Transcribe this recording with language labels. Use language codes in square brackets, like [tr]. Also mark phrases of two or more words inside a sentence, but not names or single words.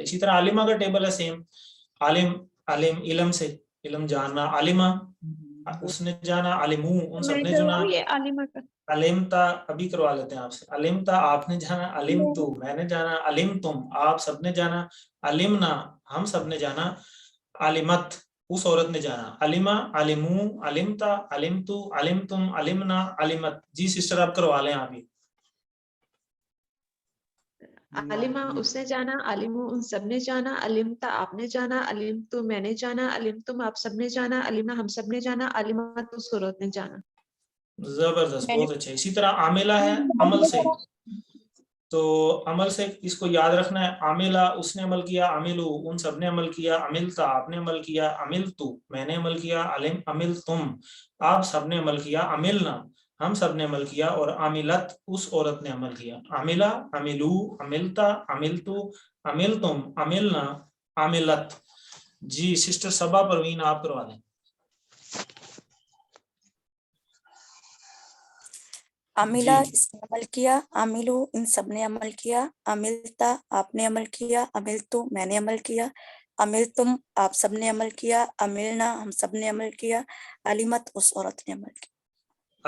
[hi] इसी तरह आलिमा का टेबल है सेम। आलिम, आलिम इल्म से इल्म जानना, आलिमा उसने जाना, आलिमू उन सब ने जाना, अलिमता अभी करवा लेते हैं आपसे, अलिमता आपने जाना, अलिमतु मैंने जाना, अलिमतुम आप सब ने जाना, अलिमना हम सब ने जाना, अलिमत उस औरत ने जाना, [ar] عَلِمَ، عَلِمُوا، عَلِمْتَ، عَلِمْتُ، عَلِمْتُمْ، عَلِمْنَا، عَلِمَتْ. [hi] जी सिस्टर आप करवा लें आप ही। अलिमा उसने जाना, अलिमू उन सब ने जाना, अलिमता आपने जाना, अलिमतु मैंने जाना, अलिमतुम आप सब ने जाना, अलिमा हम सब ने जाना, अलिमत उस औरत ने जाना। जबरदस्त, बहुत अच्छा। इसी तरह आमिला है अमल से। तो अमल से इसको याद रखना है, आमिला उसने अमल किया, अमिलू उन सब ने अमल किया, अमिलता आपने अमल किया, अमिलतु मैंने अमल किया, अमिल तुम आप सब ने अमल किया, अमिलना हम सब ने अमल किया, और अमिलत उस औरत ने अमल किया। [ar] عَمِلَ، عَمِلُوا، عَمِلْتَ، عَمِلْتُ، عَمِلْتُمْ، عَمِلْنَا، عَمِلَتْ. [hi] जी सिस्टर सबा परवीन आप करवा दें। अमिला इसने अमल किया, अमिलू इन सब ने अमल किया, अमिलता आपने अमल किया, अमिलतु मैंने अमल किया, अमिलतुम आप सब ने अमल किया, अमिलना हम सब ने अमल किया, अलिमत उस औरत ने अमल किया।